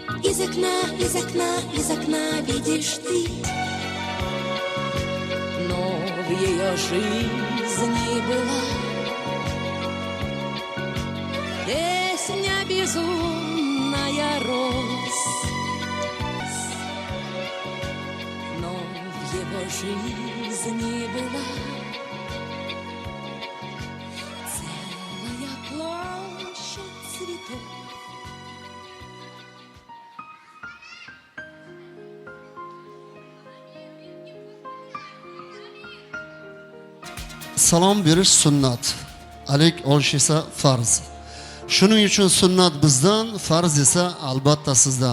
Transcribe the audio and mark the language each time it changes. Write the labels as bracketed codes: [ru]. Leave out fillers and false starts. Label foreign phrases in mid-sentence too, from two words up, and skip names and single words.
[ru] из окна, из окна видишь ты. Но в ее жизни была песня безумная роз. Но в его жизни была целая площадь цветов. [uz] Salom berish sunnat, alik olish esa farz. Shuning uchun sunnat bizdan, farz esa albatta sizdan.